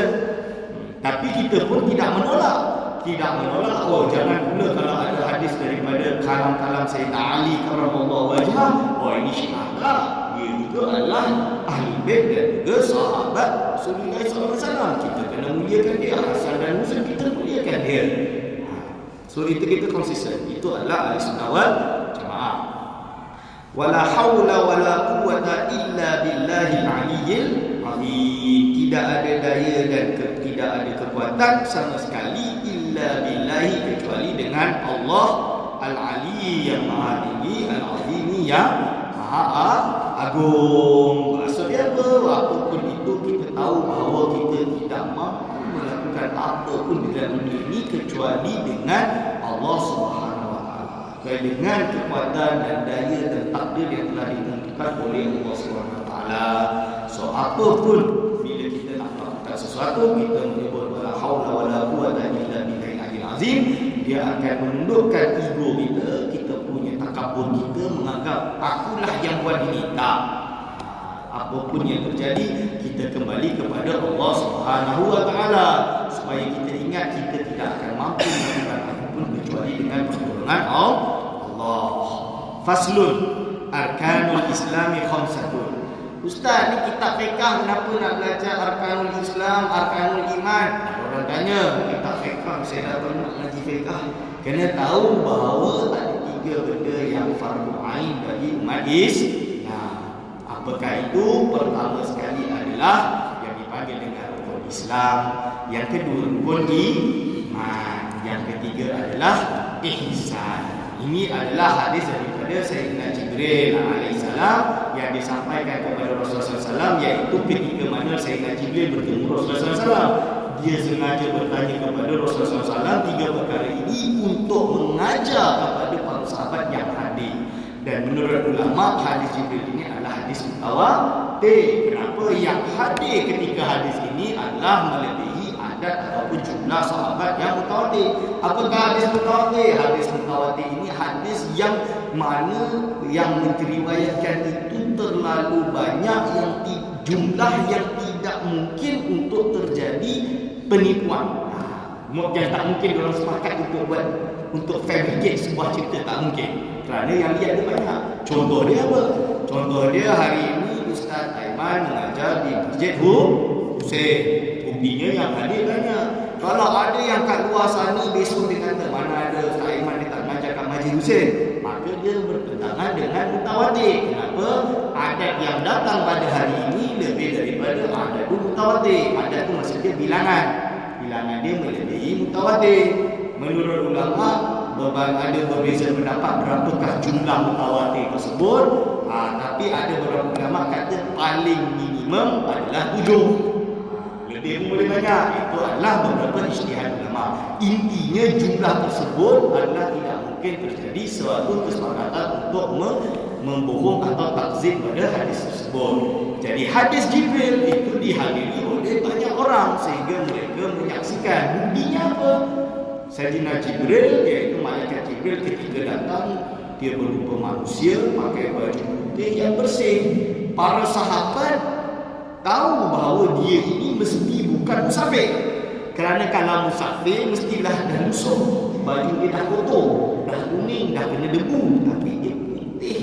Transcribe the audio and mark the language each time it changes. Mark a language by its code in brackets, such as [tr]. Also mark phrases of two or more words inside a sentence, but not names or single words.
[ms] Tapi kita pun tidak menolak. Oh jangan pula kalau ada hadis daripada kalam-kalam Sayyidina Ali [ar] كرم الله وجهه, [ms] oh ini syiah. Dia juga adalah ahli bait dan juga sahabat Rasulullah SAW. Kita kena muliakan dia. Hasan dan Husain kita muliakan dia. So itu kita konsisten. Itu adalah [ar] أهل السنة والجماعة. ولا حول ولا قوة إلا بالله العلي العظيم. [ms] Tidak ada daya dan tidak ada kekuatan sama sekali [ar] إلا بالله, [ms] kecuali dengan Allah al-ali yang maha tinggi, al-azimi yang maha agung. Maksudnya apa? Apapun itu kita tahu bahawa kita tidak mampu melakukan apapun di dalam dunia ini kecuali dengan Allah [ar] سبحانه وتعالى. [ms] Dengan kekuatan dan daya dan takdir yang telah ditentukan oleh Allah [ar] سبحانه وتعالى. [ms] So apapun bila kita nak melakukan sesuatu, kita menyebut [ar] ولا حول ولا قوة إلا بالله العلي العظيم, [ms] dia akan menundukkan ego kita, kita punya takabur kita, menganggap akulah yang buat ini. Tak. Apapun yang terjadi, kita kembali kepada Allah [ar] سبحانه وتعالى, [ms] supaya kita ingat kita tidak akan mampu melakukan apapun kecuali dengan pertolongan Allah. [ar] فصل أركان الإسلام خمسة. [ms] Ustaz, ni kitab fiqh, kenapa nak belajar [ar] أركان الإسلام, أركان الإيمان? [ms] Orang tanya, kitab fiqh, saya dah tahu nak ngaji fiqh. Kena tahu bahawa ada 3 benda yang fardu ain bagi umat Islam. Apakah itu? Pertama sekali adalah yang dipanggil dengan rukun Islam, yang kedua rukun iman, yang ketiga adalah ihsan. Ini adalah hadis daripada Sayyidina Jibril alaihissalam yang disampaikan kepada Rasulullah SAW, iaitu ketika mana Sayyidina Jibril bertemu Rasulullah SAW. Dia sengaja bertanya kepada Rasulullah SAW 3 perkara ini untuk mengajar kepada para sahabat yang hadir. Dan menurut ulama, hadis Jibril ini adalah hadis mutawatir. Kenapa? Yang hadir ketika hadis ini adalah melebihi adat ataupun jumlah sahabat yang mutawatir. Apakah hadis mutawatir? Hadis mutawatir ini hadis yang mana yang meneriwayatkan itu terlalu banyak, yang jumlah yang tidak mungkin untuk terjadi penipuan. Yang tak mungkin orang sepakat untuk fabricate sebuah cerita, tak mungkin. Kerana yang lihat dia banyak. Contoh dia apa? Contoh dia hari ini Ustaz Aiman mengajar di Masjid Husain. Buktinya yang hadir banyak. Kalau ada yang kat luar sana besok dia kata mana ada Ustaz Aiman dia tak mengajar kat Masjid Husain, maka dia bertentangan dengan mutawatir. Kenapa? Adat yang datang pada hari ini lebih daripada adat mutawatir. Adat tu maksudnya bilangan. Bilangan dia melebihi mutawatir. Menurut ulama ada berbeza pendapat berapakah jumlah mutawatir tersebut. Tapi ada beberapa ulama kata paling minimum adalah 7. Lebih pun boleh banyak. Itu adalah beberapa ijtihad ulama. Intinya jumlah tersebut adalah tidak mungkin terjadi suatu kesepakatan untuk membohong atau takzib pada hadis tersebut. Jadi hadis Jibril itu dihadiri oleh banyak orang sehingga mereka menyaksikan. Buktinya apa? Sayyidina Jibril, iaitu malaikat Jibril, ketika datang dia berupa manusia, pakai baju putih yang bersih. Para sahabat tahu bahawa dia ini mesti bukan musafir. Kerana kalau musafir mestilah dah lusuh, baju dia dah kotor, dah kuning, dah kena debu, tapi dia putih.